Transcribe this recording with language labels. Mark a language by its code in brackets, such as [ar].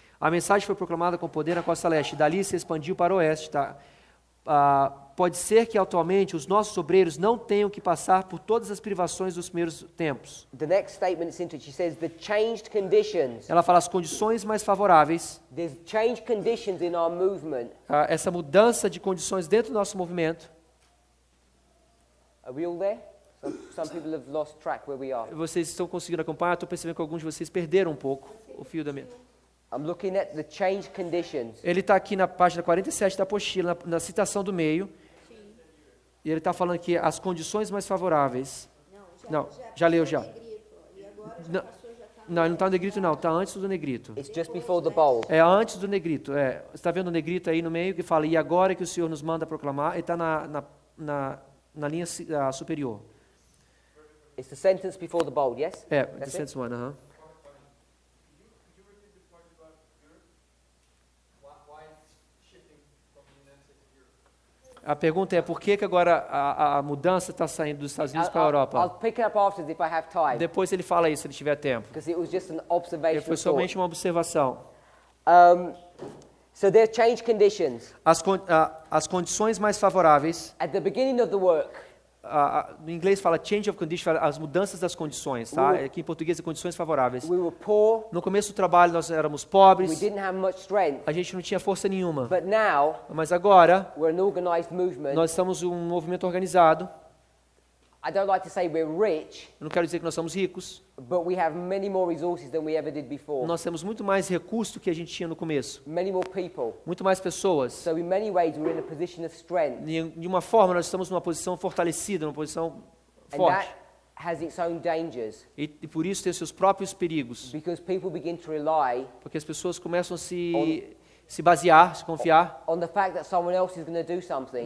[pt] A mensagem foi proclamada com poder na costa leste. Dali se expandiu para o oeste, tá? pode ser que atualmente os nossos obreiros não tenham que passar por todas as privações dos primeiros tempos. [en] The next statement is interesting. She says the changed conditions. [pt] Ela fala as condições mais favoráveis, [en] There's changed conditions in our movement. [pt] essa mudança de condições dentro do nosso movimento. [en] Are we all there? Some people have lost track where we are. [pt] Vocês estão conseguindo acompanhar? Estou percebendo que alguns de vocês perderam um pouco o fio da minha... [en] I'm looking at the changed conditions. [pt] Ele está aqui na página 47 da apostila, na citação do meio. E ele está falando que as condições mais favoráveis... Não, já leu já. Não, ele não está no negrito não, está antes do negrito. [en] It's just before the bold. [pt] É antes do negrito, Você está vendo o negrito aí no meio que fala, e agora que o Senhor nos manda proclamar, ele está na linha superior. [en] It's the sentence before the bold, yes? The That's it? sentence one, aham. [pt] A pergunta é por que agora a mudança está saindo dos Estados Unidos para a [en] I'll [pt] Europa? [en] pick it up afterwards if I have time, [pt] Depois ele fala isso, se ele tiver tempo. [en] because it was just an [pt] Ele [en] observation. [pt] foi somente uma observação. [en] So there are changed conditions. [pt] As condições mais favoráveis, [en] At the beginning of the work, [pt] no inglês fala [en] change of condition, [pt] fala as mudanças das condições, tá? Aqui em português é condições favoráveis. [en] we were poor, [pt] No começo do trabalho nós éramos [en] we [pt] pobres, [en] didn't have much strength, [pt] a gente não tinha força nenhuma. [en] but now [pt] Mas agora [en] we're an organized movement. [pt] nós estamos um movimento organizado. [en] I don't like to say we're rich, [pt] Eu não quero dizer que nós somos ricos. [en] but we have many more resources than we ever did before. [pt] Nós temos muito mais recursos do que a gente tinha no começo. [en] Many more people. [pt] Muito mais pessoas. [en] So in many ways we're in a position of strength, [pt] De uma forma, nós estamos numa posição fortalecida, numa posição [en] and [pt] forte. [en] that has its own dangers, [pt] E por isso tem os seus próprios perigos. [en] because people begin to rely [pt] Porque as pessoas começam a se basear, se confiar [en] on the fact that someone else is going to do something.